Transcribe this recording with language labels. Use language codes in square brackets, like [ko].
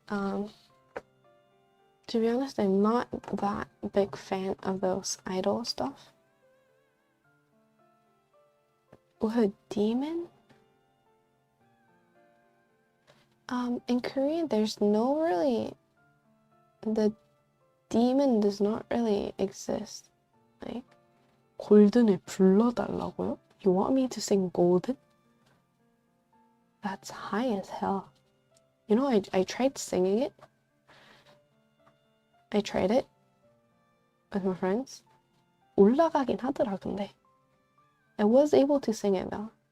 [en] To be honest, I'm not that big fan of those idol stuff. With a demon? In Korea, there's no really, the demon does not really exist. [ko] Like, 골든을 불러달라고요? [en] You want me to sing golden? That's high as hell. You know, I tried singing it. I tried it with my friends. [ko] 올라가긴 하더라, 근데. [en] I was able to sing it though.